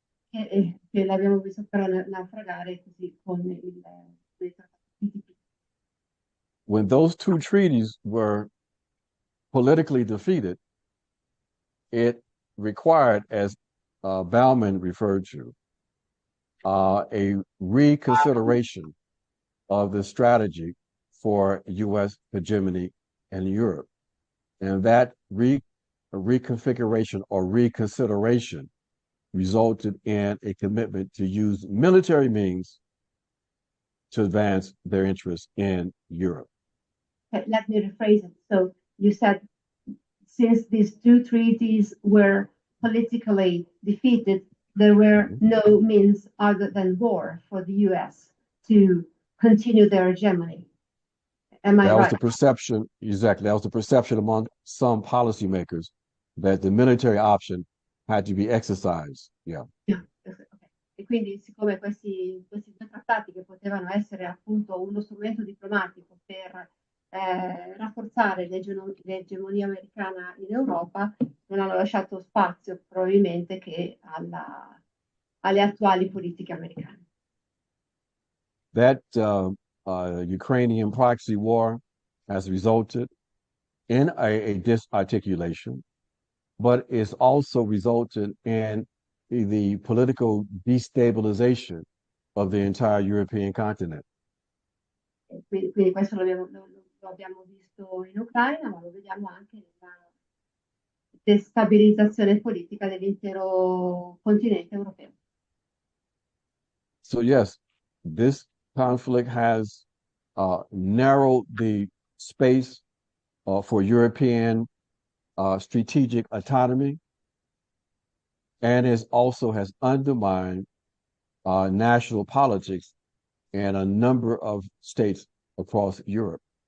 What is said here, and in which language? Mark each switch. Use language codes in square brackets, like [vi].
[it] Che l'abbiamo visto però naufragare così con il TPP. [en] When those two treaties were politically defeated, it required, as Bauman referred to, a reconsideration of the strategy for U.S. hegemony in Europe. And that reconfiguration or reconsideration resulted in a commitment to use military means to advance their interests in Europe. Let me rephrase it. So you said, since these two treaties were politically defeated, there were no means other than war for the U.S. to continue their hegemony. Am I right? That was the perception, exactly. That was the perception among some policymakers that the military option had to be exercised. Yeah. Yeah. Okay. [it] E quindi, siccome questi due trattati che potevano essere appunto uno strumento diplomatico per rafforzare l'egemonia americana in Europa, non hanno lasciato spazio probabilmente che alle attuali politiche americane. [en] That Ukrainian proxy war has resulted in a disarticulation, but it's also resulted in the political destabilization of the entire European continent. [it] Quindi questo lo abbiamo visto in Ucraina, ma lo vediamo anche nella destabilizzazione politica dell'intero continente europeo. [en] So yes, this conflict has narrowed the space for European strategic autonomy, and it also has undermined national politics in a number of states across Europe.